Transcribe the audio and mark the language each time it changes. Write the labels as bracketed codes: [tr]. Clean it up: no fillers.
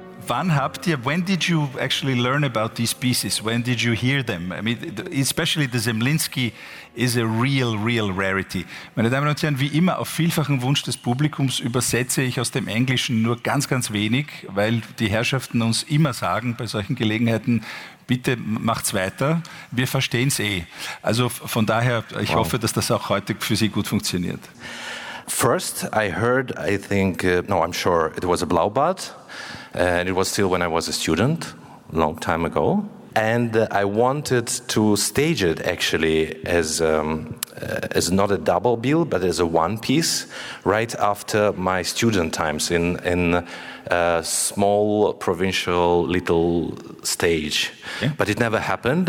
[de] wann habt ihr, [en] when did you actually learn about these pieces? When did you hear them? I mean, especially the Zemlinsky is a real, real rarity. [de] Meine Damen und Herren, wie immer auf vielfachen Wunsch des Publikums übersetze ich aus dem Englischen nur ganz, ganz wenig, weil die Herrschaften uns immer sagen bei solchen Gelegenheiten, bitte macht's weiter, wir verstehen's eh. Also von daher, ich hoffe, dass das auch heute für Sie gut funktioniert. [en] First, I heard, I'm sure it was a Blaubart, and it was still when I was a student, long time ago. And I wanted to stage it actually as not a double bill, but as a one piece, right after my student times in a small provincial little stage. Yeah. But it never happened.